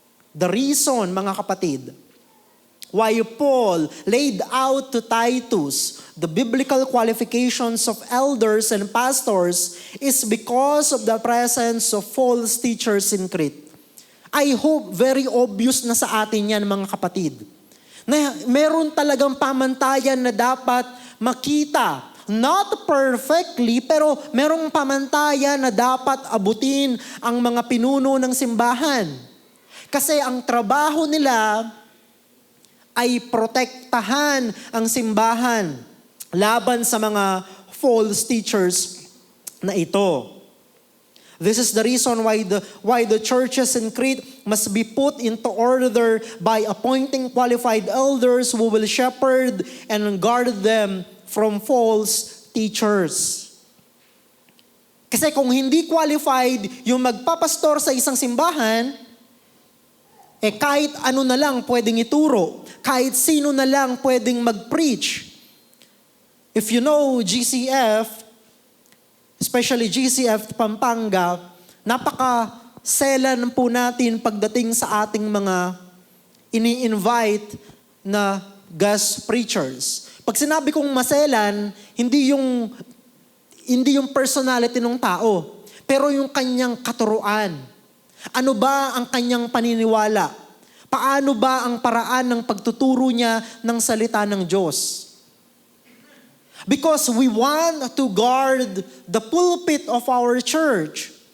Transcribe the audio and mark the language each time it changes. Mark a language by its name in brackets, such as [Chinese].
[English] The reason, [Filipino] mga kapatid, [English] why Paul laid out to Titus the biblical qualifications of elders and pastors is because of the presence of false teachers in Crete. I hope very obvious [Filipino] na sa atin yan, mga kapatid. Na meron talagang pamantayan na dapat makita. [English] Not perfectly, [Filipino] pero merong pamantayan na dapat abutin ang mga pinuno ng simbahan. Kasi ang trabaho nila ay protektahan ang simbahan laban sa mga false teachers na ito. [English] This is the reason why the churches in Crete must be put into order by appointing qualified elders who will shepherd and guard them from false teachers. [Filipino] Kasi kung hindi qualified yung magpapastor sa isang simbahan, kahit ano na lang pwedeng ituro, kahit sino na lang pwedeng mag-preach. [English] If you know GCF, especially GCF Pampanga, [Filipino] napaka-selan po natin pagdating sa ating mga ini-invite na guest preachers. Pag sinabi kong maselan, hindi yung personality ng tao, pero yung kanyang katuruan. Ano ba ang kanyang paniniwala? Paano ba ang paraan ng pagtuturo niya ng salita ng Diyos? [English] Because we want to guard the pulpit of our church.